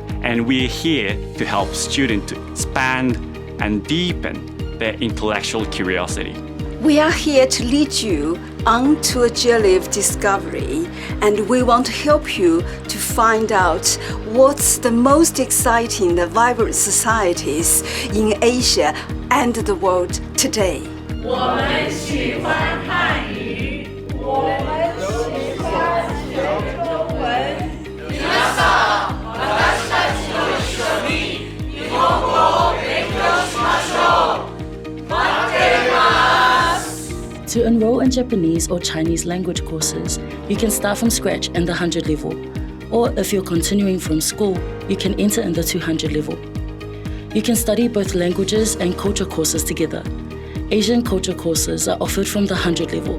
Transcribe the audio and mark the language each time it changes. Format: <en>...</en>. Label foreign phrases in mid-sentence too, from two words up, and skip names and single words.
<en>And we're here to help students to expand and deepen their intellectual curiosity. We are here to lead you onto a journey of discovery, and we want to help you to find out what's the most exciting, the vibrant societies in Asia and the world today.</en> <zh>我们喜欢汉语，我们喜欢学中文。</zh> <ja>皆さん、私たちと一緒に日本語を勉強しましょう。待っています。</ja> <en>To enroll in Japanese or Chinese language courses, you can start from scratch in the 100 level, or if you're continuing from school, you can enter in the 200 level. You can study both languages and culture courses together. Asian culture courses are offered from the 100 level.</en>